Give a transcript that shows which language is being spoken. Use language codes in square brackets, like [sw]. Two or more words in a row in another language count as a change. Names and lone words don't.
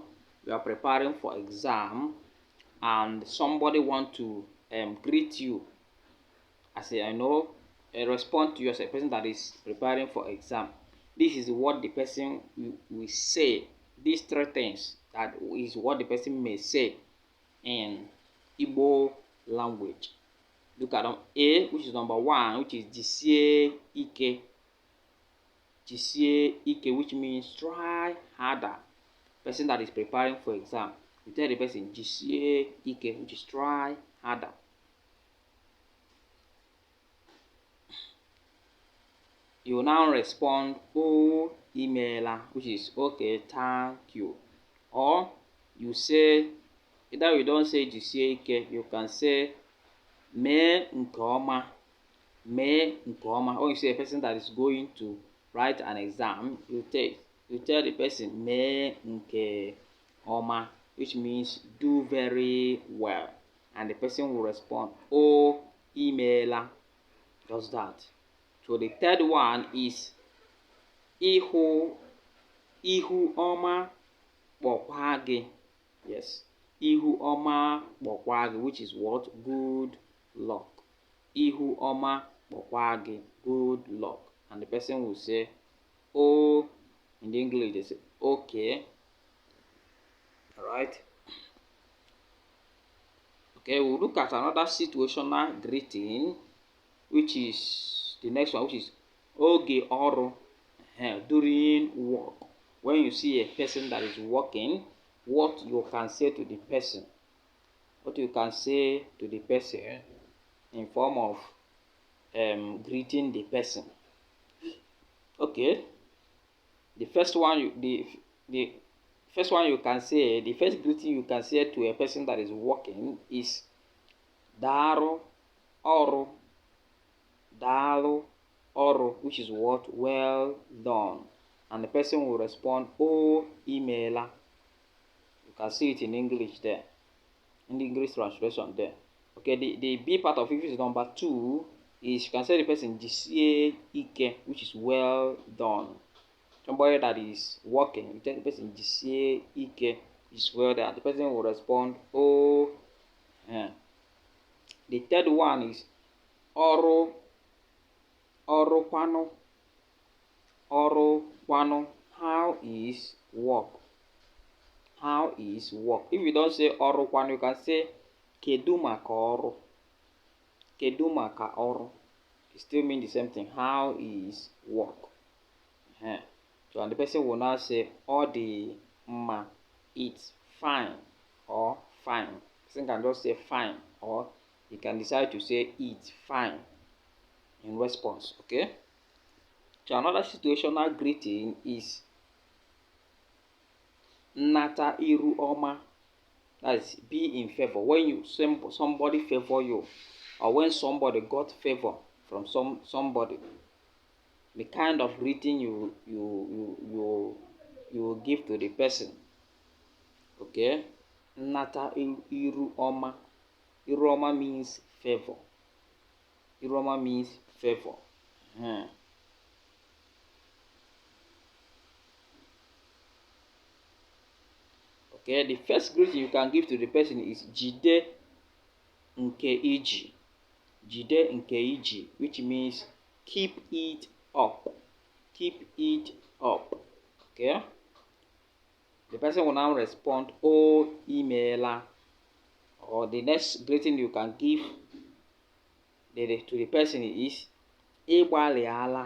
[en] You are preparing for exam, and somebody want to greet you as respond to you as a person that is preparing for exam. This is what the person will say. These three things, that is what the person may say in Igbo language. Look at A, which is number 1, which is [ig] jisie ike. Jisie ike, [en] which means try harder. Person that is preparing for exam, you tell the person [ig] jisie ike, [en] which is try harder. You now respond oh imeela, which is okay, thank you. Or you say, either you don't say [ig] jisie ike, [en] you can say [ig] mee nke ọma. Mee nke ọma. [en] Or you say a person that is going to write an exam, you tell the person [ig] mee nke ọma, [en] which means do very well, and the person will respond oh imeela. Just that. So the third one is [ig] ihu ọma kpọkwa gị. Yes, ihu ọma kpọkwa gị, [en] which is what? Good luck. [ig] Ihu ọma kpọkwa gị, [en] good luck. And the person will say, oh, in the English they say, okay. Alright. Okay, we'll look at another situational greeting, which is the next one, which is [ig] oge ọrụ. [en] During work. When you see a person that is working, what you can say to the person. What you can say to the person in form of greeting the person. Okay. The first greeting you can say to a person that is working is [ig] Daalụ ọrụ. Daalụ ọrụ, [en] which is what? Well done. And the person will respond oh imeela. You can see it in English there, in the English translation there. Okay, the B part of it, which is number 2, is you can say the person [ig] jisie ike, [en] which is well done. Somebody that is working, you tell the person [ig] jisie ike, [en] is well done. The person will respond oh. The third one is ọrụ. [ig] Ọrụkwanụ. Ọrụkwanụ. [en] How is work? How is work? If you don't say ọrụkwanụ, you can say [ig] kedu maka ọrụ. Kedu maka ọrụ. [en] It still means the same thing. How is work? So, and the person will now say [ig] ọ dị mma. [en] It's fine or fine. The person can just say fine, or you can decide to say it's fine in response. Okay. So another situational greeting is [ig] nnata iru ọma. [en] That is, be in favor. When somebody favor you, or when somebody got favor from somebody, the kind of greeting you will give to the person. [ig] Okay. Nnata iru ọma. Iru ọma [en] means favor. [ig] Iru ọma [en] means favor. Okay, the first greeting you can give to the person is [ig] jide nke iji. Jide nke iji, [en] which means keep it up. Keep it up. Okay. The person will now respond oh imeela. Or the next greeting you can give to the person is ịgbalịala.